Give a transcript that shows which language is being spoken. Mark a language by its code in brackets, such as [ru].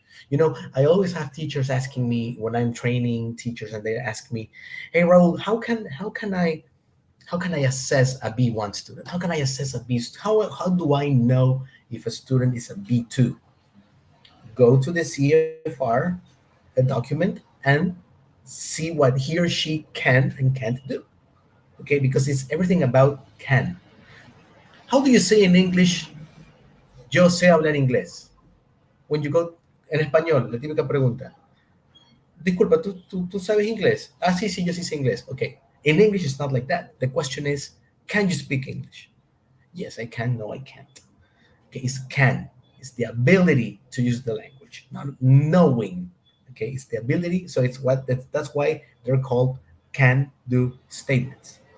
[en] You know, I always have teachers asking me when I'm training teachers, and they ask me, "Hey, Raul, how can I assess a B1 student? How can I assess a B? How do I know if a student is a B2?" Go to the CFR document and see what he or she can and can't do. Okay, because it's everything about can. How do you say in English, [es] "Yo sé hablar inglés"? [en] When you go [es] en español, la típica pregunta, "Disculpa, ¿tú sabes inglés?" "Ah, sí, yo sí sé inglés." Okay. [en] In English, it's not like that. The question is, can you speak English? Yes, I can. No, I can't. Okay, it's can. It's the ability to use the language, not knowing. Okay, it's the ability. So that's why they're called can-do statements.